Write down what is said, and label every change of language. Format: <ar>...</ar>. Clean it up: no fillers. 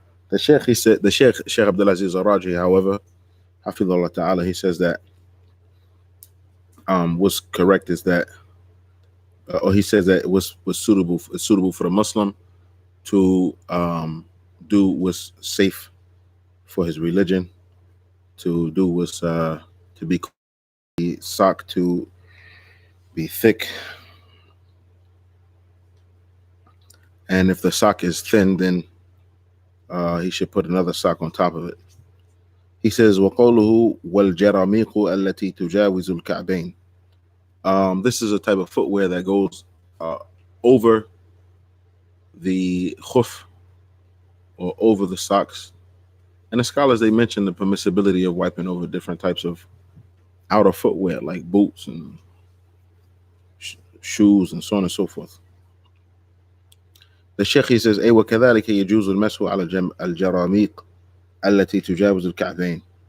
<en>The Sheikh, he said, Sheikh Abdulaziz Araji, however, Hafidhullah Ta'ala, he says that what's correct is that, or he says that it's suitable for the Muslim to do what's safe for his religion, to do what's to be sock, to be thick, and if the sock is thin, then he should put another sock on top of it. He says,</en> <ar>وَقَوْلُهُ وَالْجَرَامِيقُ الَّتِي تُجَاوِزُ الْكَعْبَيْنِ.</ar> <en>This is a type of footwear that goes over the khuf, or over the socks, And the scholars, they mention the permissibility of wiping over different types of outer footwear like boots and shoes and so on and so forth. The Sheikh, he says,</en> <ar>أي وكذلك يجوز المسح على الجراميق التي تجاوز الكعبين.</ar>